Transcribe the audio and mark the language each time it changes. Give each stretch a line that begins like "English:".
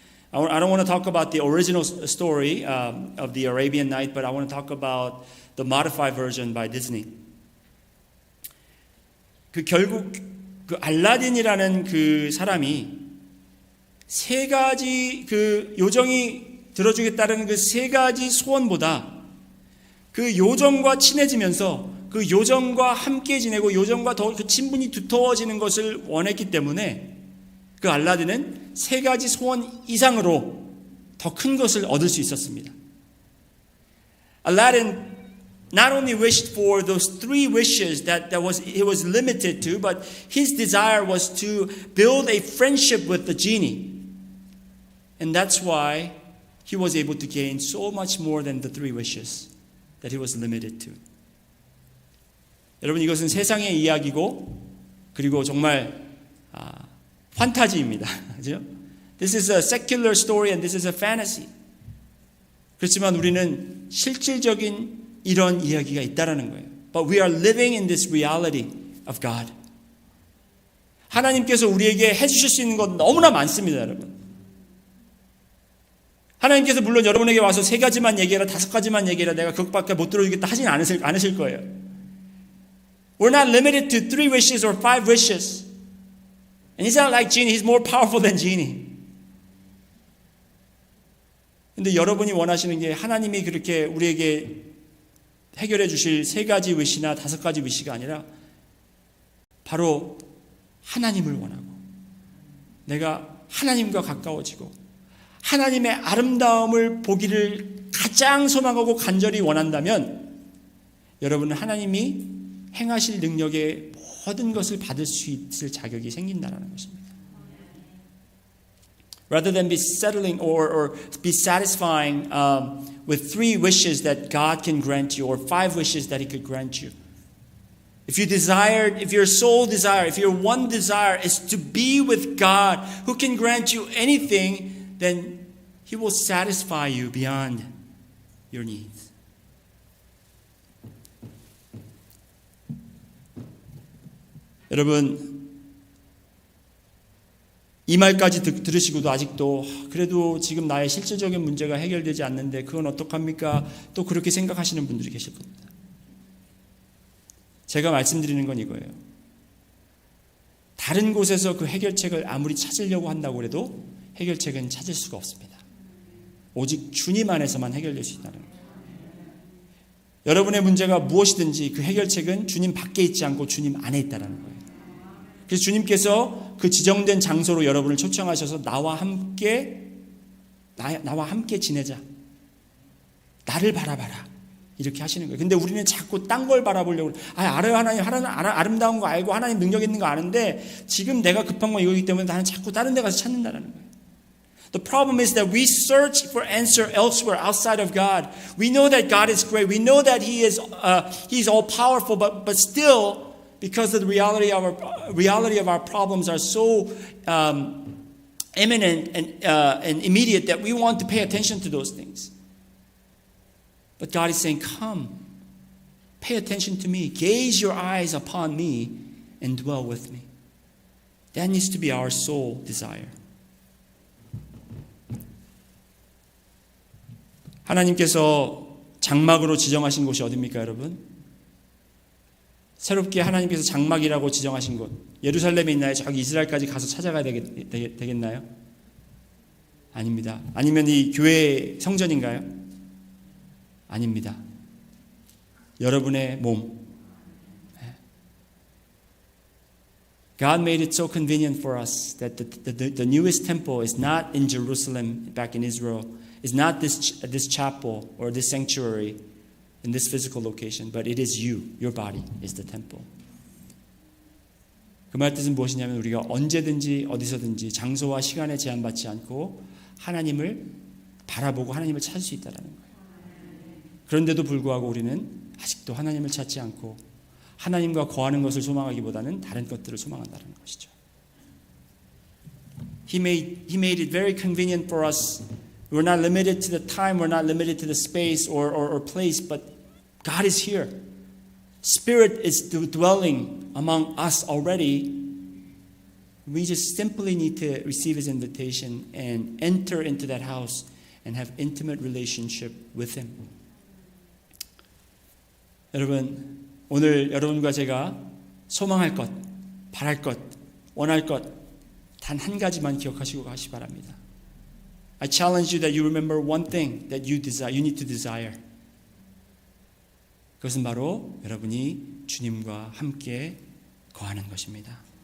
English: I don't want to talk about the original story of the Arabian Night, but I want to talk about the modified version by Disney.
Korean: 그 결국 그 알라딘이라는 그 사람이 세 가지 그 요정이 들어주겠다는 그 세 가지 소원보다 그 요정과 친해지면서 그 요정과 함께 지내고 요정과 더 그 친분이 두터워지는 것을 원했기 때문에 그 알라딘은 세 가지 소원 이상으로 더 큰 것을 얻을 수 있었습니다.
English: Aladdin not only wished for those three wishes that he was limited to, but his desire was to build a friendship with the genie. And that's why he was able to gain so much more than the three wishes that he was limited to.
Korean: 여러분, 이것은 세상의 이야기고 그리고 정말 판타지입니다. 그죠?
English: This is a secular story and this is a fantasy.
Korean: 그렇지만 우리는 실질적인 이런 이야기가 있다라는 거예요.
English: But we are living in this reality of God.
Korean: 하나님께서 우리에게 해주실 수 있는 건 너무나 많습니다, 여러분. 하나님께서 물론 여러분에게 와서 세 가지만 얘기해라, 다섯 가지만 얘기해라, 내가 그것밖에 못 들어주겠다 하진 않으실 거예요.
English: We're not limited to 3 wishes or 5 wishes. And he's not like genie, he's more powerful than genie.
Korean: 근데 여러분이 원하시는 게 하나님이 그렇게 우리에게 해결해 주실 세 가지 위시나 다섯 가지 위시가 아니라 바로 하나님을 원하고 내가 하나님과 가까워지고 하나님의 아름다움을 보기를 가장 소망하고 간절히 원한다면 여러분은 하나님이 행하실 능력의 모든 것을 받을 수 있을 자격이 생긴다는 것입니다.
English: Rather than be settling or be satisfying with 3 wishes that God can grant you or 5 wishes that He could grant you. If your sole desire, if your one desire is to be with God who can grant you anything, then He will satisfy you beyond your needs.
Korean: 여러분, 이 말까지 들으시고도 아직도 그래도 지금 나의 실질적인 문제가 해결되지 않는데 그건 어떡합니까? 또 그렇게 생각하시는 분들이 계실 겁니다. 제가 말씀드리는 건 이거예요. 다른 곳에서 그 해결책을 아무리 찾으려고 한다고 해도 해결책은 찾을 수가 없습니다. 오직 주님 안에서만 해결될 수 있다는 거예요. 여러분의 문제가 무엇이든지 그 해결책은 주님 밖에 있지 않고 주님 안에 있다는 거예요. 그래서 주님께서 그 지정된 장소로 여러분을 초청하셔서 나와 함께 지내자. 나를 바라봐라. 이렇게 하시는 거예요. 근데 우리는 자꾸 딴 걸 바라보려고 알아요. 하나님 아름다운 거 알고 하나님 능력 있는 거 아는데 지금 내가 급한 건 이거기 때문에 나는 자꾸 다른 데 가서 찾는다는 거예요.
English: The problem is that we search for answer elsewhere outside of God. We know that God is great. We know that He is all powerful, but still because of the reality of our problems are so imminent and immediate that we want to pay attention to those things. But God is saying, come, pay attention to me. Gaze your eyes upon me and dwell with me. That needs to be our sole desire.
Korean: 하나님께서 장막으로 지정하신 곳이 어디입니까, 여러분? 새롭게 하나님께서 장막이라고 지정하신 곳, 예루살렘에 있나요? 저기 이스라엘까지 가서 찾아가야 되겠나요? 아닙니다. 아니면 이 교회 성전인가요? 아닙니다. 여러분의 몸.
English: God made it so convenient for us that the newest temple is not in Jerusalem, back in Israel, is not this chapel or this sanctuary in this physical location, but it is you, your body is the temple.
Korean: 그 말 뜻은 무엇이냐면 우리가 언제든지 어디서든지 장소와 시간에 제한받지 않고 하나님을 바라보고 하나님을 찾을 수 있다는 거예요. 그런데도 불구하고 우리는 아직도 하나님을 찾지 않고 하나님과 거하는 것을 소망하기보다는 다른 것들을 소망한다는 것이죠.
English: He made it very convenient for us. We're not limited to the time, we're not limited to the space or place, but God is here. Spirit is dwelling among us already. We just simply need to receive His invitation and enter into that house and have intimate relationship with Him.
Korean: 여러분, 오늘 여러분과 제가 소망할 것, 바랄 것, 원할 것, 단 한 가지만 기억하시고 가시 바랍니다.
English: I challenge you that you remember one thing that you desire, you need to desire.
Korean: 그것은 바로 여러분이 주님과 함께 거하는 것입니다.